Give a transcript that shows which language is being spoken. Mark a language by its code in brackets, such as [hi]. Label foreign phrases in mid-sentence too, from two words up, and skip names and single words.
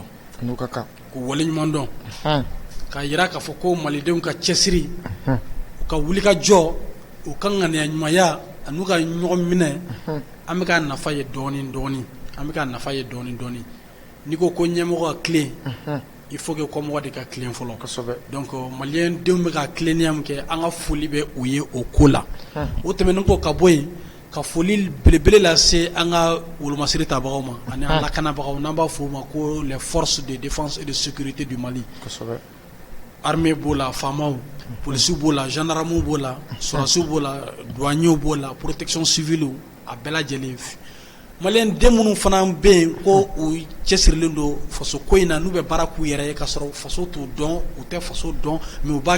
[bm] N'u ka kan. K'u waleɲuman dɔn. K'a yira k'a fɔ ko malidenw ka cɛsiri u ka wulikajɔ u ka ŋaniya ɲumanya an'u ka ɲɔgɔn minɛ an bɛ k'a nafa ye dɔɔni dɔɔni an bɛ k'a nafa ye dɔɔni dɔɔni n'i ko ko ɲɛmɔgɔ ka tilen [fr] il faut que [bm] kɔmɔgɔ de ka tilen fɔlɔ donc maliyɛn denw bɛ ka tilennenya min kɛ an ka foli bɛ u ye o ko la o tɛmɛnen kɔ ka bɔ yen ka foli belebele lase an ka wolomasiri tabagaw ma ani an lakanabagaw n'an b'a fɔ o ma ko [fr] les forces de défense et de sécurité du Mali [bm] armée b'o la faamaw policiers b'o la gendarmes b'o la sɔrɔdasiw b'o la douaniers b'o la [fr] protection civile [bm] a bɛɛ lajɛlen maliyɛn den minnu fana bɛ yen ko u cɛsirilen don faso ko in na n'u bɛ baara k'u yɛrɛ ye k'a sɔrɔ faso t'u dɔn u tɛ faso dɔn mais u b'a